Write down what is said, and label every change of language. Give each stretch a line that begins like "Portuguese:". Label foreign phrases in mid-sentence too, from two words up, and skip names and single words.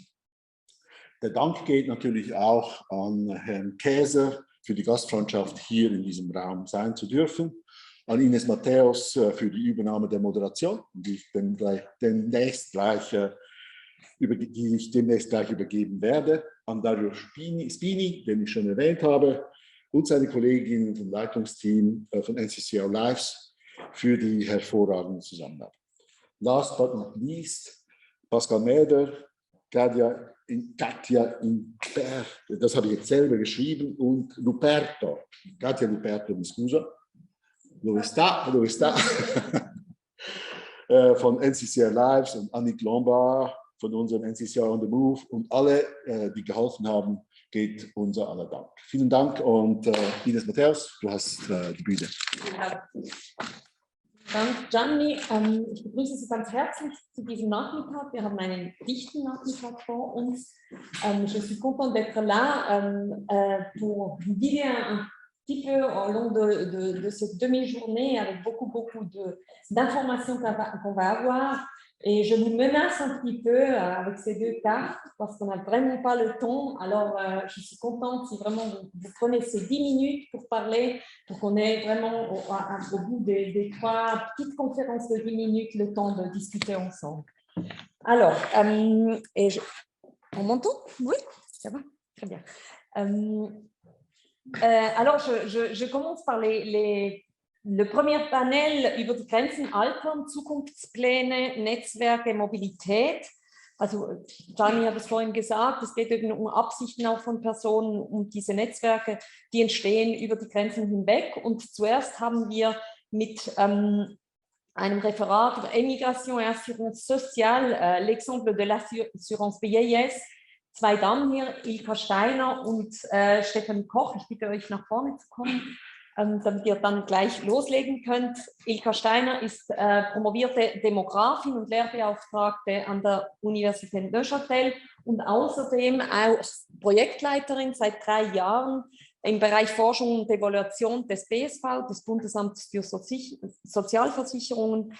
German: Der Dank geht natürlich auch an Herrn Käser für die Gastfreundschaft, hier in diesem Raum sein zu dürfen, an Ines Matthäus für die Übernahme der Moderation, die ich demnächst gleich übergeben werde, an Dario Spini, den ich schon erwähnt habe, und seine Kolleginnen vom Leitungsteam von NCCR Lives für die hervorragende Zusammenarbeit.
English: Last but not least,
German: Pascal Mäder, Katja Imper, das habe ich jetzt selber geschrieben, und Luperto, Katja Luperto,
Italian: mi scusa, dove sta?
German: Von NCCR Lives und Annick Lombard von unserem NCCR on the Move und alle, die geholfen haben, geht unser aller Dank. Vielen Dank und Ines Matthäus, du hast die Bühne. Dank, Gianni. Ich begrüße Sie ganz herzlich zu diesem Nachmittag. Wir haben einen dichten Nachmittag vor uns.
French: Je suis contente d'être là pour guider un petit peu au long de cette demi-journée avec beaucoup d'informations qu'on va avoir. Et je vous menace un petit peu avec ces deux cartes parce qu'on n'a vraiment pas le temps. Alors, je suis contente si vraiment vous prenez ces 10 minutes pour parler, pour qu'on ait vraiment au bout des 3 petites conférences de 10 minutes le temps de discuter ensemble. Alors, on m'entend? Oui, ça va? Très bien. Alors, je commence par le premier Panel über die Grenzen Altern, Zukunftspläne, Netzwerke, Mobilität.
German: Also Gianni hat es vorhin gesagt, es geht um Absichten auch von Personen, um diese Netzwerke, die entstehen über die Grenzen hinweg. Und zuerst haben wir mit einem Referat über Émigration et Assurance Sociale, l'exemple de l'assurance vieillesse, 2 Damen hier, Ilka Steiner und Stefanie Koch. Ich bitte euch nach vorne zu kommen, damit ihr dann gleich loslegen könnt. Ilka Steiner ist promovierte Demografin und Lehrbeauftragte an der Universität Neuchâtel und außerdem auch Projektleiterin seit 3 Jahren im Bereich Forschung und Evaluation des BSV, des Bundesamts für Sozialversicherungen.